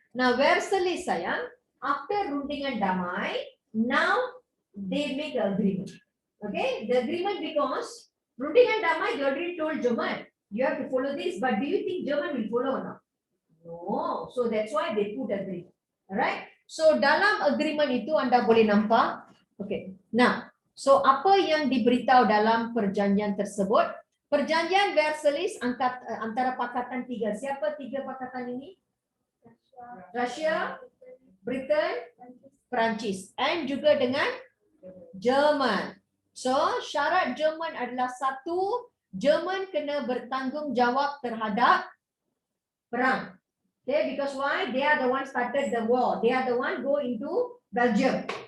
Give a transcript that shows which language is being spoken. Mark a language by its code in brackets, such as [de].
[en] Now Versailles sayang, after [ms] rundingan damai, [en] now they make an agreement. Okay, the agreement because [ms] rundingan damai, [en] you already told German, you have to follow this, but do you think German will follow or not? No, so that's why they put agreement. [ms] Alright, so dalam agreement itu anda boleh nampak. Okay, now, so apa yang diberitahu dalam perjanjian tersebut? Perjanjian Versailles antara pakatan tiga. Siapa tiga pakatan ini? Russia, Britain, Perancis, and juga dengan Jerman. So syarat Jerman adalah satu, Jerman kena bertanggungjawab terhadap perang. [en] Okay, because why? They are the one started the war. They are the one go into Belgium.